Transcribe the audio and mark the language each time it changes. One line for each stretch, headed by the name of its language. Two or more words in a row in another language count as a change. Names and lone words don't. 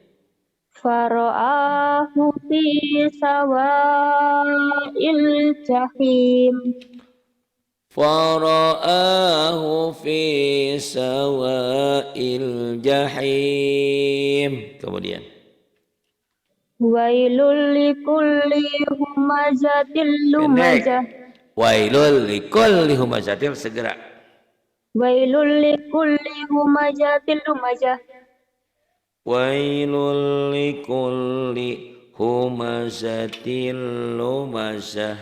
Arabic: فرآه في سواء الجحيم. فرآه في سواء الجحيم. Kemudian ويل لكل همزة لمزة. ويل لكل همزة. Segera ويل لكل همزة لمزة. ويل لكل همزة لمزة.